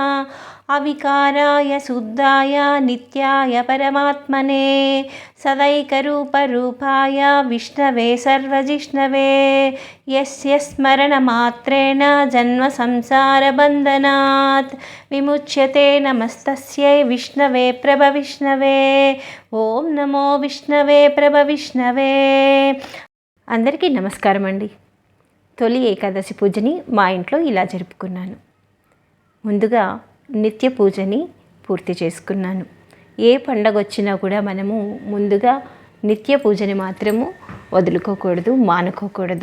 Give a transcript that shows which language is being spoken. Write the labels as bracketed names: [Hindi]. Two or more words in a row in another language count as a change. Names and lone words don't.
[Sanskrit] अविकाराय शुद्धाय नित्याय परमात्मने सदैकरूपरूपाय विष्णवे सर्वजिष्णवे यस्य स्मरणमात्रेण जन्मसंसारबन्धनात् विमुच्यते। नमस्तस्यै विष्णवे प्रभविष्णवे। ఓం నమో విష్ణవే ప్రభవిష్ణవే. [Telugu] అందరికీ నమస్కారం అండి. తొలి ఏకాదశి పూజని మా ఇంట్లో ఇలా జరుపుకున్నాను. ముందుగా నిత్య పూజని పూర్తి చేసుకున్నాను. ఏ పండగ వచ్చినా కూడా మనము ముందుగా నిత్య పూజని మాత్రము వదులుకోకూడదు, మానుకోకూడదు.